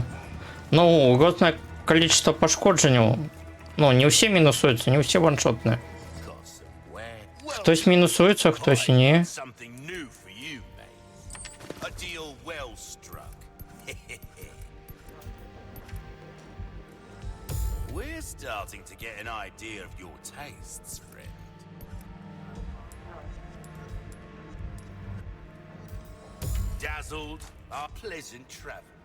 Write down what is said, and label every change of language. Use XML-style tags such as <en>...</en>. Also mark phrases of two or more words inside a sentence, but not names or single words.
<be>Ну, рознае количество пашкоджанняў. Ну, не ўсе мінусуюцца, не ўсе ваншотныя. Хтось мінусуецца, хтось не.</be> <en>Something new for you, mate. A deal well struck. We're starting to get an idea of your tastes, friend. Dazzled are pleasant travels.</en>